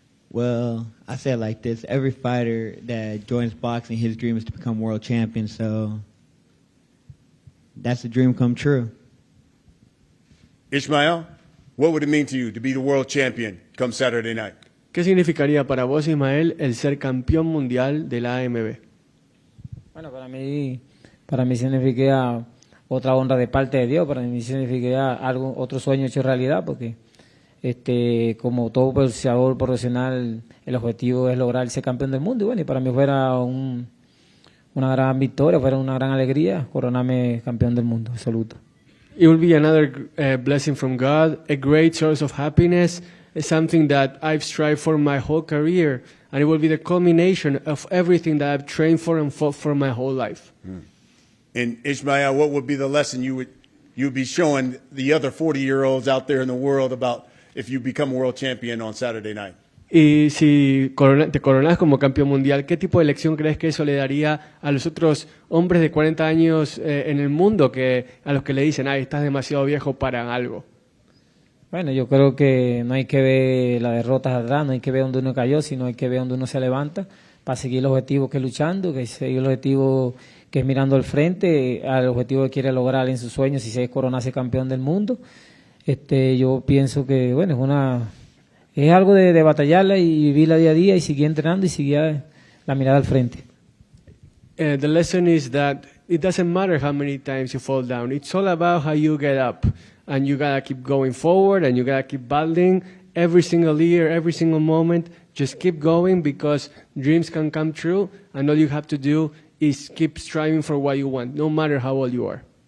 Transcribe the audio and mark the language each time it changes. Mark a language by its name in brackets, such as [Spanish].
[English] Well, I say it like this. Every fighter that joins boxing, his dream is to become world champion, so that's a dream come true. Ismael, what would it mean to you to be the world champion come Saturday night? [Spanish] ¿Qué significaría para vos, Ismael, el ser campeón mundial de la AMB? Bueno, para mí significa otra honra de parte de Dios, para mí significa otro sueño hecho realidad, porque como todo boxeador profesional, el objetivo es lograr ser campeón del mundo, y bueno, y para mí fuera una gran victoria, fuera una gran alegría coronarme campeón del mundo absoluto. [English] It will be another blessing from God, a great source of happiness, something that I've strived for my whole career, and it will be the culmination of everything that I've trained for and fought for my whole life. And Ismael, what would be the lesson you'd be showing the other 40-year-olds out there in the world about if you become a world champion on Saturday night? [Spanish] Y si te coronas como campeón mundial, ¿qué tipo de lección crees que eso le daría a los otros hombres de 40 años en el mundo a los que le dicen, ay, estás demasiado viejo para algo? Bueno, yo creo que no hay que ver las derrotas atrás, no hay que ver donde uno cayó, sino hay que ver donde uno se levanta para seguir el objetivo que es luchando, que seguir el objetivo que es mirando al frente, al objetivo que quiere lograr en sus sueños, si se es coronarse campeón del mundo. Yo pienso que, bueno, es algo de batallarla y vivirla día a día y seguir entrenando y seguir la mirada al frente. [English] The lesson is that it doesn't matter how many times you fall down. It's all about how you get up. And you gotta keep going forward and you gotta keep battling every single year, every single moment. Just keep going because dreams can come true and all you have to do is keep striving for what you want, no matter how old you are.